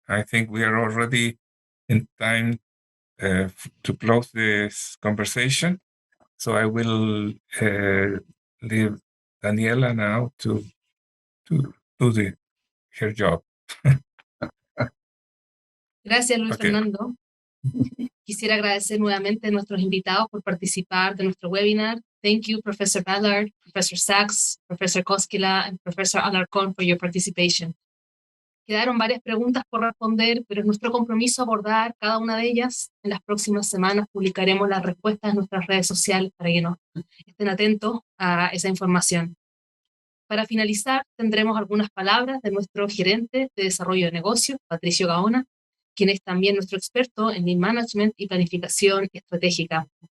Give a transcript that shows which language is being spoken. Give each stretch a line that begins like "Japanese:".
English: I think we are already in time to close this conversation. So I will leave Daniela now to do her job.
Spanish: Gracias, Luis Fernando. Quisiera agradecer nuevamente a nuestros invitados por participar de nuestro webinar.
English: Thank you, Professor Ballard, Professor Sachs, Professor Koskila, and Professor Alarcón for your participation.
Spanish: Quedaron varias preguntas por responder, pero es nuestro compromiso abordar cada una de ellas. En las próximas semanas publicaremos las respuestas en nuestras redes sociales para que nos estén atentos a esa información. Para finalizar, tendremos algunas palabras de nuestro gerente de desarrollo de negocios, Patricio Gahona, quien es también nuestro experto en Lean Management y planificación estratégica.